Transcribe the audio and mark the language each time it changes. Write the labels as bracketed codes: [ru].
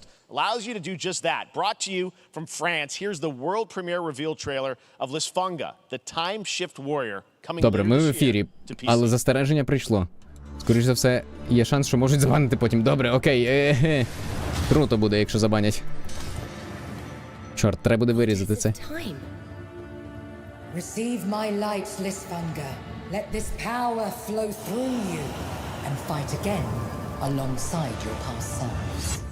[en] Allows you to do just that. Brought to you from France, here's the world premiere reveal trailer of Lisfunga, the time shift warrior, coming [uk] Добре, ми в ефірі, але застереження прийшло. Скоріше за все, є шанс, що можуть забанити потім. Добре, окей, круто буде, якщо забанять. Чорт, треба буде вирізати це. [en] Receive my light, Lisfunga. Let this power flow through you and fight again alongside your past selves.